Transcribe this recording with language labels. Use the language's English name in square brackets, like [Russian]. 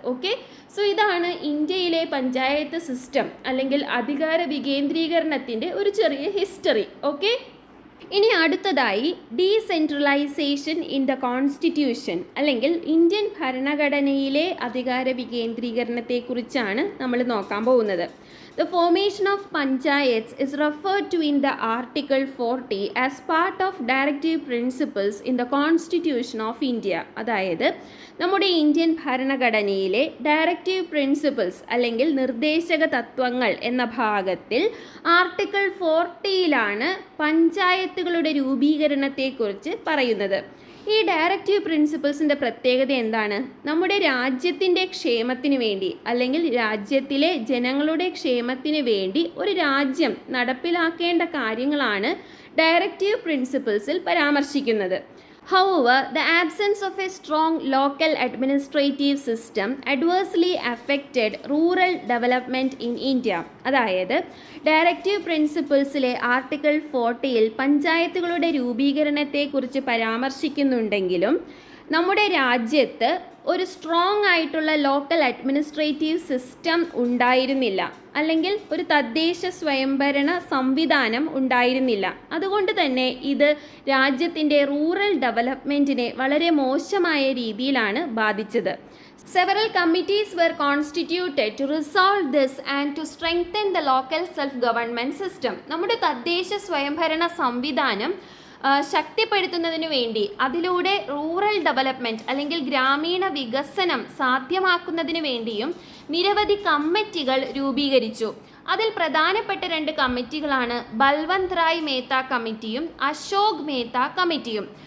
[Malayalam] Okay, so ഇതാണ് ഇന്ത്യയിലെ panchayat system അല്ലെങ്കിൽ അധികാര വികേന്ദ്രീകരണത്തിൻ്റെ ഒരു ചെറിയ ഹിസ്റ്ററി. ഓക്കെ, ഇനി അടുത്തതായി [English] decentralisation in the constitution [Malayalam] അല്ലെങ്കിൽ ഇന്ത്യൻ ഭരണഘടനയിലെ അധികാര വികേന്ദ്രീകരണത്തെക്കുറിച്ചാണ് നമ്മൾ നോക്കാൻ പോകുന്നത്. [English] The formation of panchayats is referred to in the Article 40 as part of directive principles in the Constitution of India. [Malayalam] അതായത് നമ്മുടെ ഇന്ത്യൻ ഭരണഘടനയിലെ ഡയറക്റ്റീവ് പ്രിൻസിപ്പിൾസ് അല്ലെങ്കിൽ നിർദ്ദേശക തത്വങ്ങൾ എന്ന ഭാഗത്തിൽ ആർട്ടിക്കിൾ 40 പഞ്ചായത്തുകളുടെ രൂപീകരണത്തെക്കുറിച്ച് പറയുന്നത്. ഈ ഡയറക്റ്റീവ് പ്രിൻസിപ്പിൾസിൻ്റെ പ്രത്യേകത എന്താണ്? നമ്മുടെ രാജ്യത്തിൻ്റെ ക്ഷേമത്തിന് വേണ്ടി അല്ലെങ്കിൽ രാജ്യത്തിലെ ജനങ്ങളുടെ ക്ഷേമത്തിന് വേണ്ടി ഒരു രാജ്യം നടപ്പിലാക്കേണ്ട കാര്യങ്ങളാണ് ഡയറക്റ്റീവ് പ്രിൻസിപ്പിൾസിൽ പരാമർശിക്കുന്നത്. [English] However, the absence of a strong local administrative system adversely affected rural development in India. [Malayalam] അതായത് ഡയറക്റ്റീവ് പ്രിൻസിപ്പിൾസിലെ ആർട്ടിക്കിൾ 40 പഞ്ചായത്തുകളുടെ രൂപീകരണത്തെക്കുറിച്ച് പരാമർശിക്കുന്നുണ്ടെങ്കിലും നമ്മുടെ രാജ്യത്ത് ഒരു സ്ട്രോങ് ആയിട്ടുള്ള ലോക്കൽ അഡ്മിനിസ്ട്രേറ്റീവ് സിസ്റ്റം ഉണ്ടായിരുന്നില്ല, അല്ലെങ്കിൽ ഒരു തദ്ദേശ സ്വയംഭരണ സംവിധാനം ഉണ്ടായിരുന്നില്ല. അതുകൊണ്ട് തന്നെ ഇത് രാജ്യത്തിൻ്റെ റൂറൽ ഡെവലപ്മെൻറ്റിനെ വളരെ മോശമായ രീതിയിലാണ് ബാധിച്ചത്. [English] Several committees were constituted to resolve this and to strengthen the local self-government system. [Malayalam] നമ്മുടെ തദ്ദേശ സ്വയംഭരണ സംവിധാനം ശക്തിപ്പെടുത്തുന്നതിന് വേണ്ടി, അതിലൂടെ റൂറൽ ഡെവലപ്മെൻറ്റ് അല്ലെങ്കിൽ ഗ്രാമീണ വികസനം സാധ്യമാക്കുന്നതിന് വേണ്ടിയും നിരവധി കമ്മിറ്റികൾ രൂപീകരിച്ചു. അതിൽ പ്രധാനപ്പെട്ട 2 കമ്മിറ്റികളാണ് ബൽവന്ത് റായ് മേത്ത കമ്മിറ്റിയും അശോക് മേത്ത കമ്മിറ്റിയും.